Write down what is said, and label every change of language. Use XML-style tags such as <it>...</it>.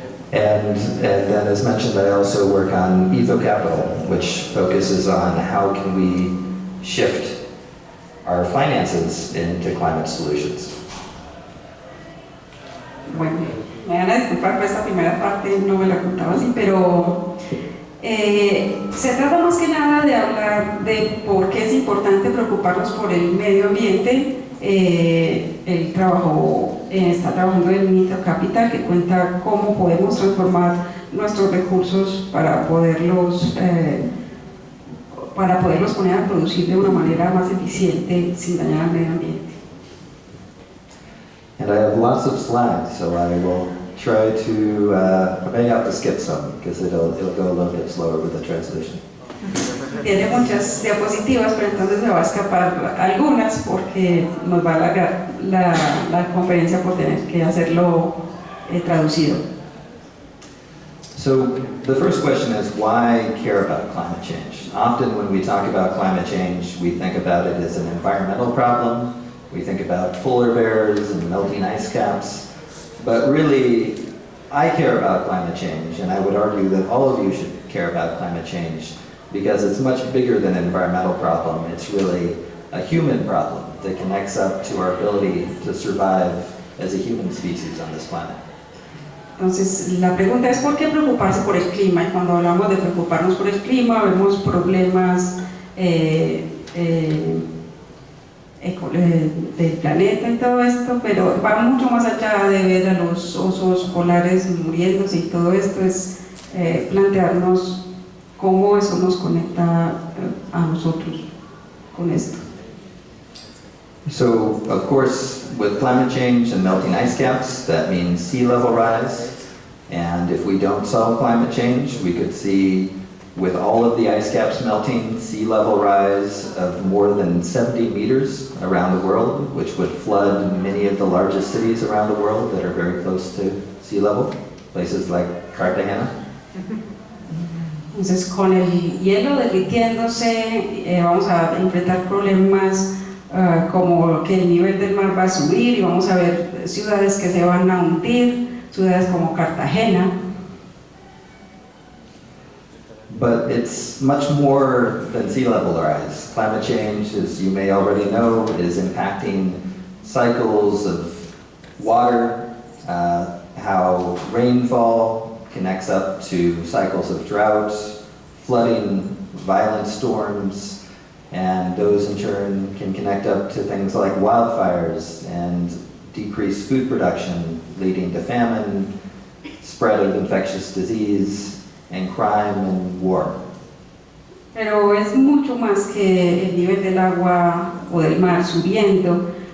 <en>And then, as mentioned, I also work on Etho Capital, which focuses on how can we shift our finances into climate solutions.</en> <es>Bueno, me van a disculpar por esta primera parte, no me la contaba así, pero se trata más que nada de hablar de por qué es importante preocuparnos por el medio ambiente. Él está trabajando en Etho Capital, que cuenta cómo podemos transformar nuestros recursos para poderlos poner a producir de una manera más eficiente sin dañar al medio ambiente.</es> <en>And I have lots of slides, so I will try to, I may have to skip some because it'll go a little bit slower with the translation.</en> <es>Tiene muchas diapositivas, pero entonces me va a escapar algunas porque nos va a alargar la conferencia por tener que hacerlo traducido.</es> <en>So the first question is, why care about climate change? Often when we talk about climate change, we think about it as an environmental problem. We think about polar bears and melting ice caps. But really, I care about climate change, and I would argue that all of you should care about climate change because it's much bigger than an environmental problem. It's really a human problem that connects up to our ability to survive as a human species on this planet.</en> <es>Entonces, la pregunta es ¿por qué preocuparse por el clima? Y cuando hablamos de preocuparnos por el clima, vemos problemas del planeta y todo esto, pero va mucho más allá de ver a los osos polares muriéndose y todo esto, es plantearnos cómo eso nos conecta a nosotros con esto.</es> <en>So, of course, with climate change and melting ice caps, that means sea level rise. And if we don't solve climate change, we could see, with all of the ice caps melting, sea level rise of more than 70 meters around the world, which would flood many of the largest cities around the world that are very close to sea level, places like Cartagena.</en> <es>Entonces, con el hielo derritiéndose, vamos a enfrentar problemas como que el nivel del mar va a subir y vamos a ver ciudades que se van a hundir, ciudades como Cartagena.</es> <en>But it's much more than sea level rise. Climate change, as you may already know, is impacting cycles of water, how rainfall connects up to cycles of drought, flooding, violent storms, and those in turn can connect up to things like wildfires and decrease food production, leading to famine, spread of infectious disease, and crime and war.</en> <es>Pero es mucho más que el nivel del agua o del mar subiendo.</es>